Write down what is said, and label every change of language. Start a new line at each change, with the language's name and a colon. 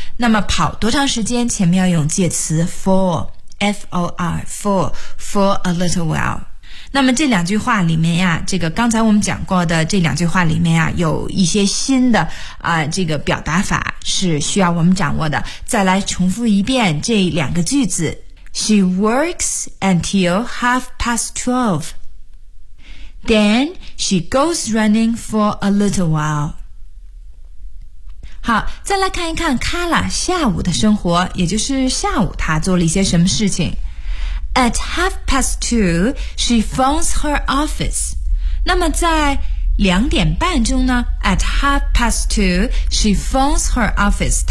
Chinese: 那么跑多长时间前面要用介词 for,f-o-r, for a little while。那么这两句话里面呀，这个刚才我们讲过的这两句话里面呀，有一些新的这个表达法是需要我们掌握的。再来重复一遍这两个句子。
English: She works until 12:30. Then she goes running for a little while.
Chinese: 好，再来看一看 Carla 下午的生活，也就是下午她做了一些什么事情。
English: At 2:30, she phones her office.
Chinese: 那么在两点半钟呢
English: ？At 2:30, she phones her office.